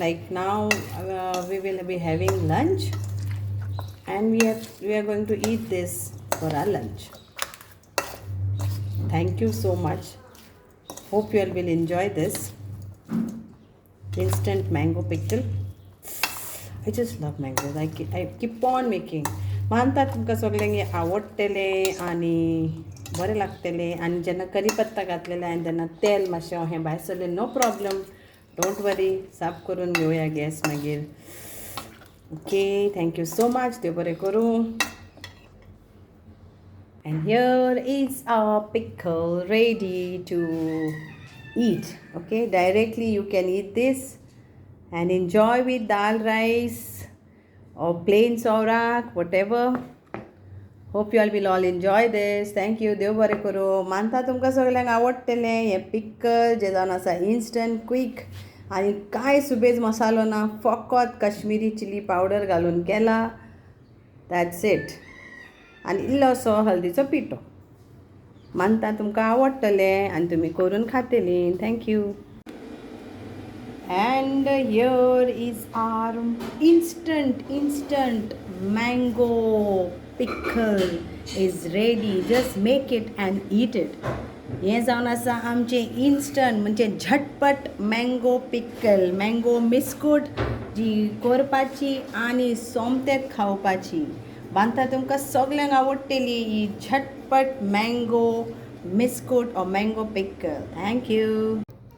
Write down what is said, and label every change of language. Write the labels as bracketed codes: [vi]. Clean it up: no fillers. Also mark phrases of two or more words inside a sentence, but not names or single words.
[en] Like now we will be having lunch and we are going to eat this for our lunch. Thank you so much. Hope you all will enjoy this instant mango pickle. I just love mangoes. I keep on making. [kok] मानतात तुमकां सगळ्यांक आवडटले आनी बरें लागतले आनी जेन्ना करीपत्ता घातलेले आनी तेन्ना तेल मातशें हें भायर सरलें [en] no problem. don't worry, [kok] साफ करून घेवया गॅस मागीर. [en] Okay, thank you so much. [kok] देव बरें करूं. [en] And here is our pickle ready to eat. Okay, directly you can eat this and enjoy with dal rice or plain saurak, whatever. Hope you all will all enjoy this. Thank you. [kok] देव बरें करूं. मानता तुमकां सगळ्यांक आवडटलें हें पिकल जें जावन आसा [en] instant quick [kok] आनी कांय सुबेज मसालो ना, फकत [en] Kashmiri chili powder [kok] घालून केला. [en] That's it. [kok] आनी इल्लोसो हळदीचो पिठो. मानता तुमकां आवडटलें आनी तुमी करून खातलीं. [en] थँक्यू. And here is our instant mango pickle is ready. Just make it and eat it. [kok] हे जावन आसा आमचें इन्स्टंट म्हणजे झटपट [en] mango pickle, [kok] मँगो मिस्कूट जी करपाची आनी सोमतेच खावपाची. बांदता तुमकां सगळ्यांक आवडटली ही झटपट मँगो मिस्कूट [en] or mango pickle. Thank you.